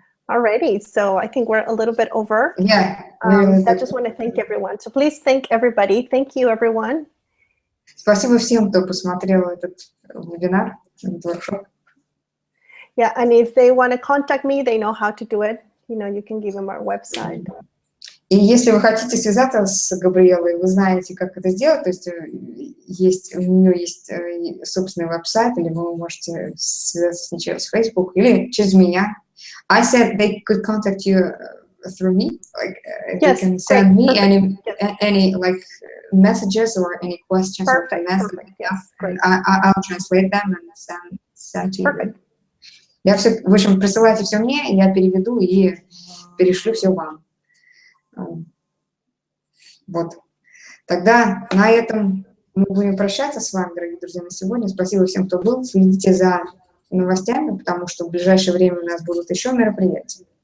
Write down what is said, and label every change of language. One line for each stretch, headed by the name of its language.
English: Alrighty, so I think we're a little bit over. Yeah. I just want to thank everyone. So please thank everybody. Thank you, everyone.
Russian: Спасибо всем, кто посмотрел этот вебинар, этот воркшоп.
English: Yeah, and if they want to contact me, they know how to do it. You know, you can give them our website.
Russian: И если вы хотите связаться с Габриэлой, вы знаете, как это сделать, то есть, у нее есть собственный веб-сайт, или вы можете связаться с ней через Facebook или через меня.
English: I said they could contact you through me, like yes, they can send me perfect. any like messages or any questions. Perfect. Or Perfect. Yes, great. I'll translate them and send to you. Perfect.
Russian: В общем, присылайте все мне, я переведу и перешлю все вам. Вот. Тогда на этом мы будем прощаться с вами, дорогие друзья, на сегодня. Спасибо всем, кто был. Следите за новостями, потому что в ближайшее время у нас будут еще мероприятия.